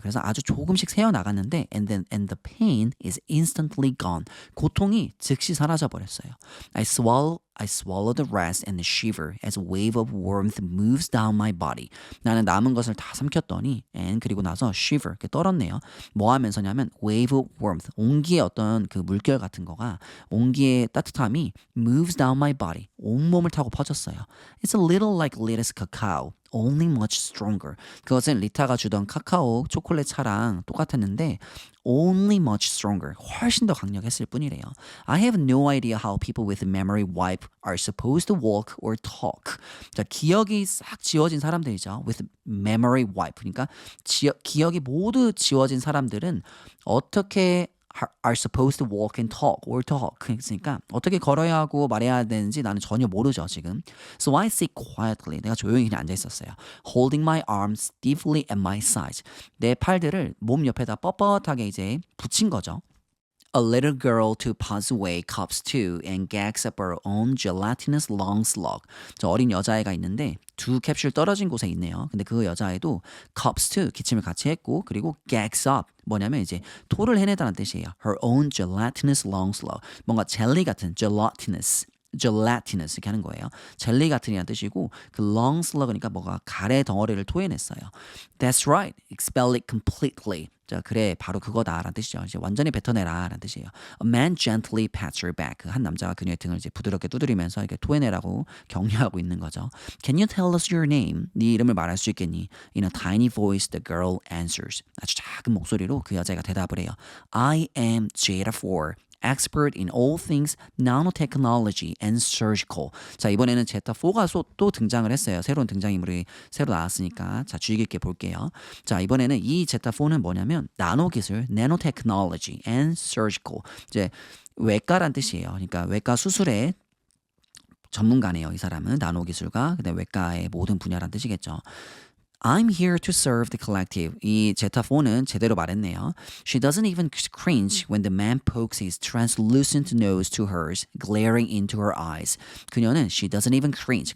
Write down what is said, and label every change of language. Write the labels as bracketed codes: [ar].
[en] 그래서 아주 조금씩 새어 나갔는데 and the pain is instantly gone. [ko] 고통이 즉시 사라져 버렸어요. [en] I swallow the rest and shiver as a wave of warmth moves down my body. [ko] 나는 남은 것을 다 삼켰더니 and 그리고 나서 shiver 이렇게 떨었네요. 뭐 하면서냐면 wave of warmth 온기의 어떤 그 물결 같은 거가 온기의 따뜻함이 moves down my body 온몸을 타고 퍼졌어요. [en] It's a little like Lita's cacao. Only much stronger. [ko] 그것은 리타가 주던 카카오 초콜릿 차랑 똑같았는데 only much stronger. 훨씬 더 강력했을 뿐이래요. [en] I have no idea how people with memory wipe are supposed to walk or talk. [ko] 자, 기억이 싹 지워진 사람들이죠. [en] With memory wipe. [ko] 그러니까 기억이 모두 지워진 사람들은 어떻게 are supposed to walk and talk or talk. 그러니까 어떻게 걸어야 하고 말해야 되는지 나는 전혀 모르죠 지금. [en] So I sit quietly. [ko] 내가 조용히 그냥 앉아 있었어요. [en] Holding my arms stiffly at my sides. [ko] 내 팔들을 몸 옆에다 뻣뻣하게 이제 붙인 거죠. [en] A little girl to pass away cups two and gags up her own gelatinous long slug. [ko] 저 어린 여자애가 있는데 두 캡슐 떨어진 곳에 있네요. 근데 그 여자애도 cups two 기침을 같이 했고 그리고 gags up 뭐냐면 이제 토를 해내다는 뜻이에요. [en] Her own gelatinous long slug. [ko] 뭔가 젤리 같은 gelatinous 이렇게 하는 거예요. 젤리 같은이라는 뜻이고 그 long slug니까 뭐가 가래 덩어리를 토해냈어요. [en] That's right. Expel it completely. [ko] 자, 그래 바로 그거다라는 뜻이죠. 이제 완전히 뱉어내라라는 뜻이에요. [en] A man gently pats her back. [ko] 한 남자가 그녀의 등을 이제 부드럽게 두드리면서 이렇게 토해내라고 격려하고 있는 거죠. [en] Can you tell us your name? [ko] 네 이름을 말할 수 있겠니? [en] In a tiny voice, the girl answers. [ko] 아주 작은 목소리로 그 여자가 대답을 해요. [en] I am Jada 4. expert in all things nanotechnology and surgical. [ko] 자, 이번에는 제타4가 또 등장을 했어요. 새로운 등장인물이 새로 나왔으니까 자, 주의 깊게 볼게요. 자, 이번에는 이 제타4는 뭐냐면 나노 기술, nanotechnology and surgical. 이제 외과란 뜻이에요. 그러니까 외과 수술의 전문가네요. 이 사람은 나노 기술과 그다음에 외과의 모든 분야란 뜻이겠죠. [en] I'm here to serve the collective. [ko] 이 제타4는 제대로 말했네요. [en] She doesn't even cringe when the man pokes his translucent nose to hers, glaring into her eyes. 그녀는 she doesn't even cringe.